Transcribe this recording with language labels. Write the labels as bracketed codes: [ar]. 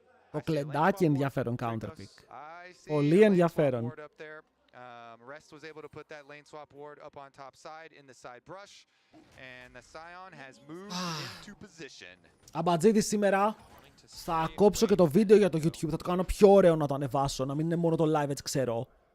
[el] Το κλεντάκι ενδιαφέρον counter pick. Πολύ ενδιαφέρον. [en] Rest was able to put that lane swap ward up on top side in the side brush and the Sion has moved into position. [el] Αμπατζίδης σήμερα. Θα κόψω και το βίντεο για το YouTube. Θα το κάνω πιο ωραίο να το ανεβάσω. Να μην είναι μόνο το live έτσι ξέρω.